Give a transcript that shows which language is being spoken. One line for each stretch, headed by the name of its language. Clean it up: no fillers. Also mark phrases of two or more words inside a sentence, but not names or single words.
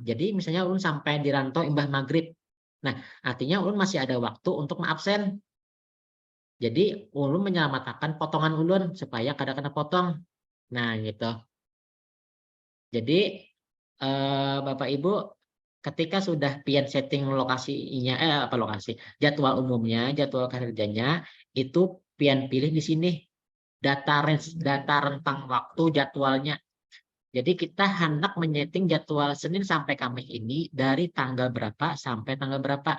Banjar: Jadi misalnya ulun sampai di rantau imbah maghrib. Nah, artinya ulun masih ada waktu untuk mengabsen. Jadi ulun menyelamatkan potongan ulun supaya kada kena potong.
Indonesian: Nah, gitu. Jadi Bapak Ibu ketika sudah pian setting lokasinya jadwal umumnya, jadwal kerjanya itu pian pilih di sini data rentang waktu jadwalnya. Jadi kita hendak menyeting jadwal Senin sampai Kamis ini dari tanggal berapa sampai tanggal berapa.